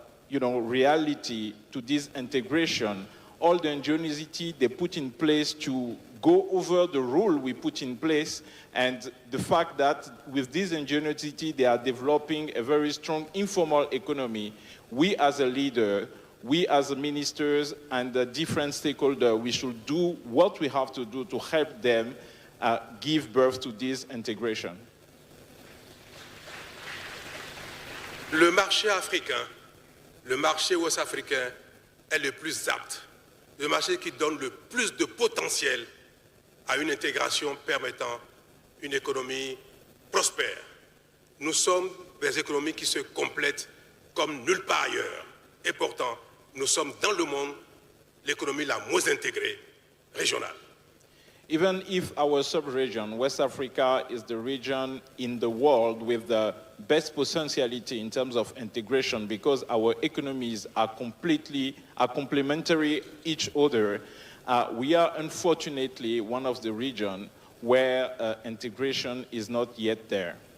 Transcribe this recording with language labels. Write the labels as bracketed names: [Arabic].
[English] reality to this integration, all the ingenuity they put in place to go over the rule we put in place, and the fact that with this ingenuity they are developing a very strong informal economy, we as a leader, we as ministers and the different stakeholders, we should do what we have to do to help them give birth to this integration. [French] Le marché africain, le marché ouest-africain est le plus apte, le marché qui donne le plus de potentiel à une intégration permettant une économie prospère. Nous sommes des économies qui se complètent comme nulle part ailleurs. Et pourtant, nous sommes dans le monde l'économie la moins intégrée régionale. [English] Even if our sub-region, West Africa, is the region in the world with the best potentiality in terms of integration, because our economies are complementary each other, we are unfortunately one of the regions where integration is not yet there.